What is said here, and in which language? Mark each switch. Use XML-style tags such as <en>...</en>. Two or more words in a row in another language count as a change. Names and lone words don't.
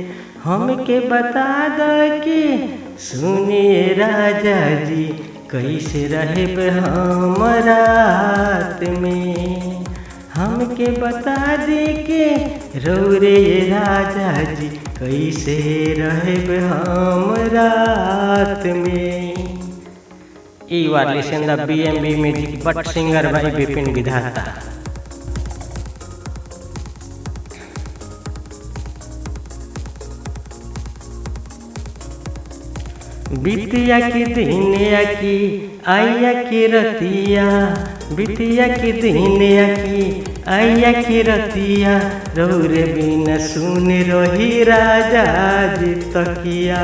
<bho>हमके बता द कि सुनिए राजा जी कैसे रहेब हम रात में। हमके बता दी कि रौरे राजा जी कैसे रहेब हम रात में।</bho> <en>You are listening the BMB Music but singer by Bipin Vidhata।</en> <bho>बिटिया के दिन की आया की रतिया, बिटिया के दिन की आया की रतिया, रौरे बिना सुन रही राजा जी तकिया।</bho>